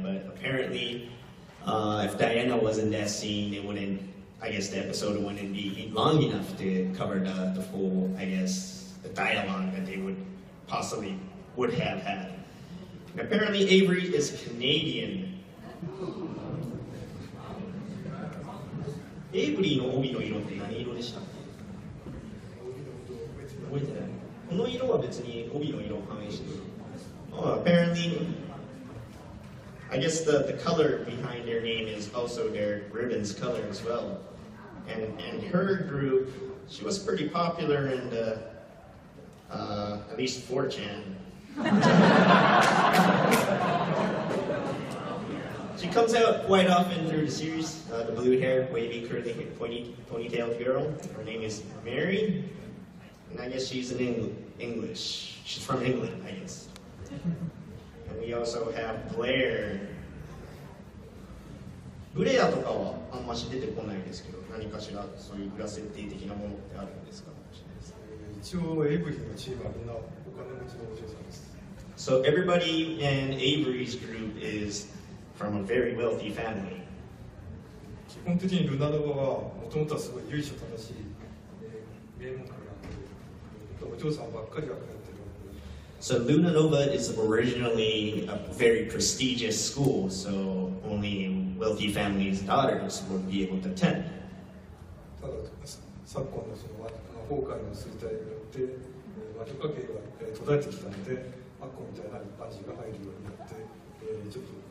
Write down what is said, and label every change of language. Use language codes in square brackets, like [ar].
[en] But apparently, if Diana was in that scene, the episode wouldn't be long enough to cover the full, the dialogue that they would have had. And apparently, Avery is Canadian. [ja] エイブリーの帯の色って何色でしたっけ？覚えてない。この色は別に帯の色を反映している。 [en] Apparently, I guess the color behind their name is also their ribbon's color as well. And her group, she was pretty popular in the, at least 4chan. She comes out quite often through the series, the blue-haired, wavy, curly, ponytailed girl. Her name is Mary, and I guess she's in English. She's from England, I guess. And we also have Blair. [ja] ブレアとかはあんまし出てこないですけど、何かしらそういう裏設定的なものってあるんですか？一応エイブリーのチームはみんなお金持ちのお嬢さんです。 [en] So everybody in Avery's group is from a very wealthy family. [ja] 基本的にルナノバはもともとはすごい由緒正しい名門校なんで、お嬢さんばっかりが通ってる。 [en] So Luna Nova is originally a very prestigious school, so only wealthy families' daughters would be able to attend. [ja] ただ昨今のその魔法界の衰退によって魔女家系が途絶えてきたので、アッコみたいな一般人が入るようになって、ちょっと